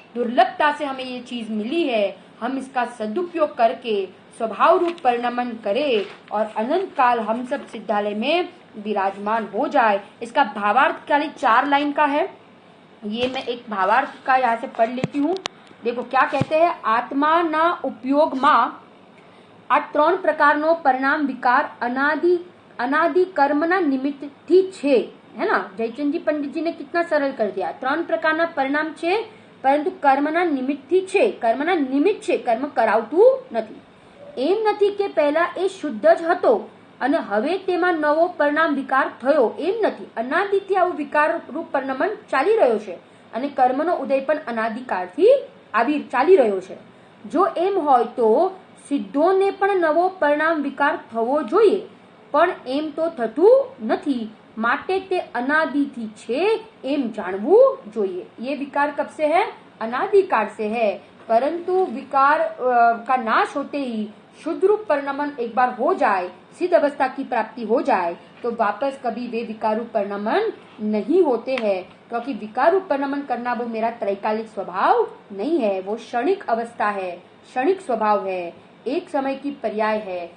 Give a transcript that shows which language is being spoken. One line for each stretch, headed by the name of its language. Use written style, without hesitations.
Hindi: दुर्लभता से हमें ये चीज मिली है. हम इसका सदुपयोग करके स्वभाव रूप परिणमन करें और अनंत काल हम सब सिद्धालय में विराजमान हो जाए. इसका भावार्थ खाली 4 लाइन का है. ये मैं एक भावार्थ का यहाँ से पढ़ लेती हूँ. देखो क्या कहते हैं.
Gujarati: आत्माना ઉપયોગમાં આ 3 પ્રકારનો પરિણામ વિકાર અનાદિ કર્મના નિમિત્તથી છે,
Hindi: है ना. જયચંદજી પંડિતજી ने कितना सरल कर दिया.
Gujarati: 3 પ્રકારના પરિણામ છે, પરંતુ કર્મના નિમિત્તથી છે. કર્મના નિમિત્ત છે, કર્મ કરાવતું નથી. એમ નથી કે પહેલા એ શુદ્ધ જ હતો અને હવે તેમાં નવો પરિણામ વિકાર થયો એમ નથી. અનાદિથી આવું વિકાર રૂપ પરિણમન ચાલી રહ્યો છે અને કર્મનો ઉદય પણ અનાદિકાળથી ચાલી રહ્યો છે. જો એમ હોય તો સિદ્ધોને પણ નવો પરિણામ વિકાર થવો જોઈએ, પણ એમ તો થતું નથી, માટે તે अनादि છે एम जानवू જોઈએ.
Hindi: ये विकार कब से है? अनादिकाल से है, परंतु विकार का नाश होते ही शुद्ध रूप परिणमन एक बार हो जाए, सिद्ध अवस्था की प्राप्ति हो जाए, तो वापस कभी वे विकार रूप परिणमन नहीं होते हैं, क्योंकि विकार रूप परिणमन करना वो मेरा त्रैकालिक स्वभाव नहीं है, वो क्षणिक अवस्था है, क्षणिक स्वभाव है, एक समय की पर्याय है.